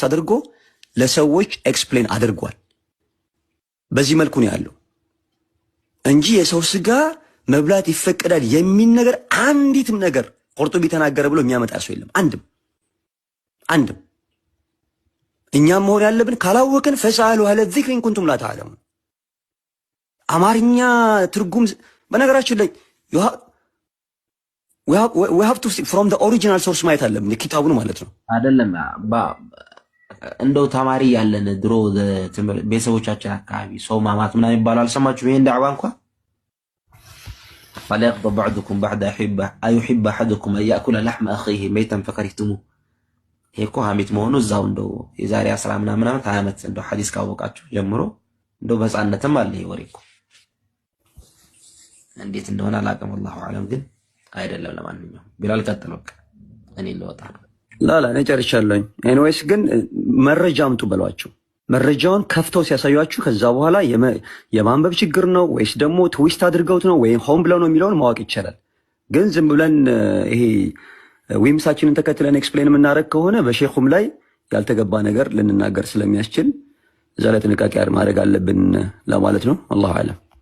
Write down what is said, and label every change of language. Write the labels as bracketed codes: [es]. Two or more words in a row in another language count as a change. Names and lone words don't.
[am] አድርጎ ለሰዎች ኤክስፕሌን አድርጓል። በዚህ መልኩ ነው ያለው እንጂ የሰው ስጋ መብላት ይፈቀዳል የሚል ነገር አንዲትም ነገር ቁርጡቢ ተናገረ ብሎ የሚያመጣ ሰው የለም። አንድም እኛም መሆን ያለብን ካላወቅን [ar] فاسألوا أهل الذكر إن كنتم لا تعلمون። [am] አማርኛ ትርጉም በነገራችን ላይ [en] we have to see from the original source [am] ማየት አለብን ኪታቡን ማለት ነው። አይደለም እንደው ተማሪ ያለን ድሮ ቤተሰቦቻችን አካባቢ ሰው ማማት ምናምን ይባላል። አልሰማችሁም? ይሄን ዳዕዋ እንኳን [ar] فلا يقضى بعضكم بعد أيحب أحدكم أن يأكل لحم أخيه ميتا فكرهتموه [am] ይሄ እኮ ሐሜት መሆኑ እዛው እንደው የዛሬ 10 ምናምን ዓመት እንደው ሐዲስ ካወቃችሁ ጀምሮ እንደው በጻነትም አለ ይወሪ እኮ እንዴት እንደሆነ አላውቅም። [ar] والله اعلم [am] ግን አይደለም። ለማንኛውም ቢላል ቀጥል በቃ እኔ ልወጣ ነው። ላላ እኔ ጨርሻለሁ። ኤኒዌይስ ግን መረጃ አምጡ በሏቸው። መረጃውን ከፍተው ሲያሳዩአችሁ ከዛ በኋላ የማንበብ ችግር ነው ወይስ ደግሞ ትዊስት አድርገውት ነው ወይ ሆም ብለው ነው የሚለውን ማወቅ ይቻላል። ግን ዝም ብለን ይሄ ዊምሳችንን ተከትለን ኤክስፕሌን የምናደርግ ከሆነ በሼኹም ላይ ያልተገባ ነገር ልንናገር ስለሚያስችል እዛ ላይ ጥንቃቄ ማድረግ አለብን ለማለት ነው። [ar] الله أعلم።